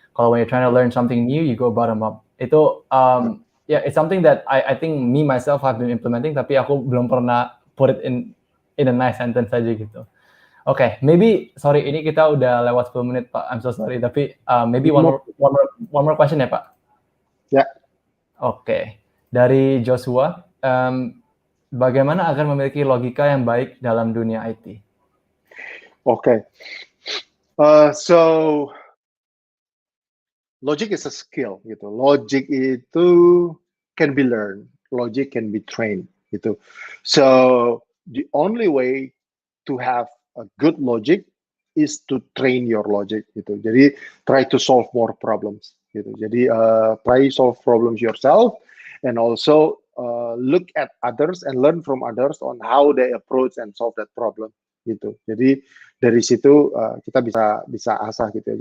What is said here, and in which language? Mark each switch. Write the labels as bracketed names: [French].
[Indonesian] Kalau [English] when you're trying to learn something new, you go bottom up. Itu it's something that I think me myself have been implementing, [Indonesian] tapi aku belum pernah [English] put it in a nice sentence [Indonesian] aja gitu. [English] Okay, maybe sorry [Indonesian] ini kita udah lewat 10 menit Pak. [English] I'm so sorry, [Indonesian] tapi [English] maybe one more question [Indonesian] ya Pak. Ya. Oke, dari Joshua, bagaimana agar memiliki logika yang baik dalam dunia IT? [English] Okay. So logic is a skill gitu. Logic itu can be learned. Logic can be trained gitu. So the only way to have a good logic is to train your logic gitu. [Indonesian] Jadi [English] try to solve more problems gitu. Jadi try solve problems yourself and also look at others and learn from others on how they approach and solve that problem gitu. [Indonesian] Jadi dari situ kita bisa asah gitu ya.